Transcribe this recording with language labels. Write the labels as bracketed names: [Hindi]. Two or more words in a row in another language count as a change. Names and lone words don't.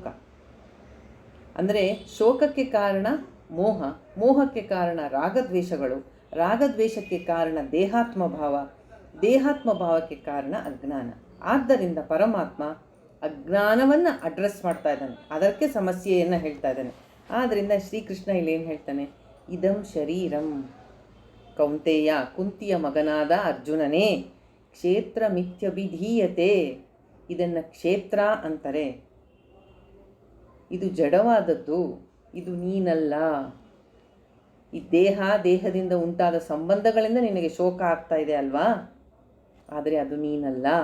[Kannada] ಅಂದರೆ ಶೋಕಕ್ಕೆ ಕಾರಣ ಮೋಹ, ಮೋಹಕ್ಕೆ ಕಾರಣ ರಾಗದ್ವೇಷಗಳು, ರಾಗದ್ವೇಷಕ್ಕೆ ಕಾರಣ ದೇಹಾತ್ಮ ಭಾವ, ದೇಹಾತ್ಮ ಭಾವಕ್ಕೆ ಕಾರಣ ಅಜ್ಞಾನ. ಆದ್ದರಿಂದ ಪರಮಾತ್ಮ ಅಜ್ಞಾನವನ್ನು ಅಡ್ರೆಸ್ ಮಾಡ್ತಾ ಇದ್ದಾನೆ, ಅದಕ್ಕೆ ಸಮಸ್ಯೆಯನ್ನು ಹೇಳ್ತಾ ಇದ್ದಾನೆ. ಆದ್ದರಿಂದ ಶ್ರೀಕೃಷ್ಣ ಇಲ್ಲೇನು ಹೇಳ್ತಾನೆ, [Sanskrit] ಇದಂ ಶರೀರಂ ಕೌಂತೇಯ, [Kannada] ಕುಂತಿಯ ಮಗನಾದ ಅರ್ಜುನನೇ, [Sanskrit] ಕ್ಷೇತ್ರ ಮಿಥ್ಯಭಿಧೀಯತೆ, [Kannada] ಇದನ್ನು ಕ್ಷೇತ್ರ ಅಂತಾರೆ. ಇದು ಜಡವಾದದ್ದು, ಇದು ನೀನಲ್ಲ. ಈ ದೇಹದಿಂದ ಉಂಟಾದ ಸಂಬಂಧಗಳಿಂದ ನಿನಗೆ ಶೋಕ ಆಗ್ತಾ ಇದೆ ಅಲ್ವಾ, ಆದರೆ ಅದು ನೀನಲ್ಲ.